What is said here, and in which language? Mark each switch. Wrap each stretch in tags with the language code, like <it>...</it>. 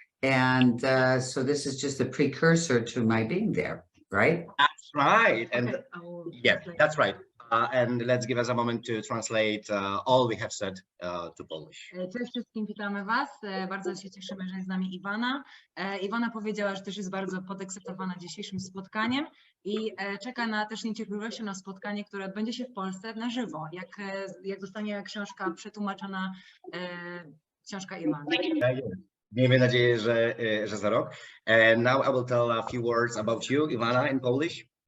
<en>And so this is just a precursor to my being there, right? That's right. And Okay. yeah, that's right. And let's give us a moment to translate all we have said to Polish.</en> <pl>Cześć wszystkim, witamy Was. Bardzo się cieszymy, że jest z nami Ivana. Ivana powiedziała, że też jest bardzo podekscytowana dzisiejszym spotkaniem i czeka też niecierpliwością na spotkanie, które odbędzie się w Polsce na żywo, jak zostanie książka przetłumaczona, książka Ivany. Miejmy nadzieję, że za rok.</pl> <en>And now I will tell a few words about you, Ivana, in Polish.</en>